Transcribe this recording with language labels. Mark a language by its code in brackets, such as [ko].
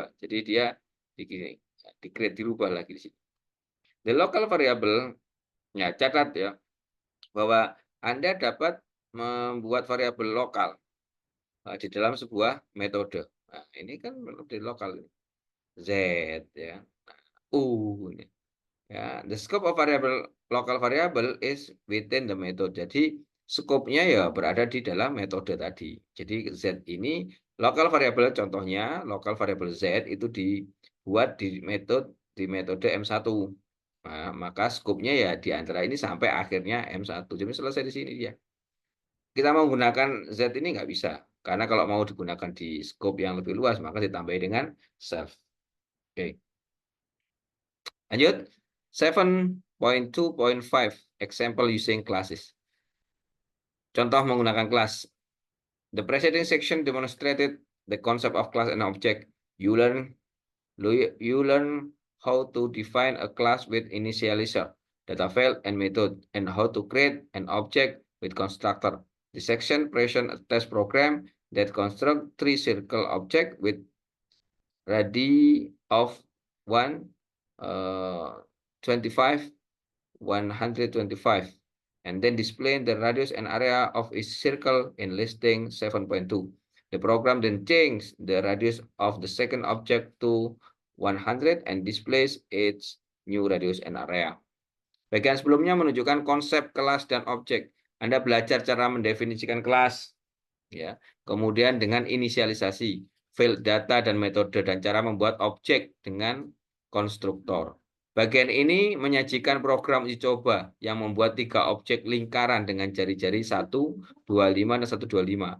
[id] Jadi dia dirubah lagi di sini. [en] The local variable [id] ya catat ya bahwa Anda dapat membuat variabel lokal di dalam sebuah metode. Nah, ini kan metode lokal ini. Z ya. U ini. [en] Ya, the scope of local variable is within the method. [id] Jadi skopnya ya berada di dalam metode tadi. Jadi Z ini local variable contohnya local variable Z itu dibuat di metode M1. Nah, maka skopnya ya di antara ini sampai akhirnya M1. Jadi selesai di sini dia. Kita mau menggunakan Z ini nggak bisa. Karena kalau mau digunakan di scope yang lebih luas, maka ditambahi dengan self. Oke. Lanjut. [en] 7.2.5 Example using classes. [id] Contoh menggunakan kelas. [en] The preceding section demonstrated the concept of class and object. You learn how to define a class with initializer, data file, and method, and how to create an object with constructor. The section presents a test program that constructs 3 circle objects with radii of 1, 25, 125, and then display the radius and area of each circle in listing 7.2. The program then changes the radius of the second object to 100 and displays its new radius and area. [id] Bagian sebelumnya menunjukkan konsep kelas dan objek. Anda belajar cara mendefinisikan kelas, ya. Kemudian dengan inisialisasi, field data dan metode dan cara membuat objek dengan konstruktor. Bagian ini menyajikan program uji coba yang membuat 3 objek lingkaran dengan jari-jari 1, 25, dan 125.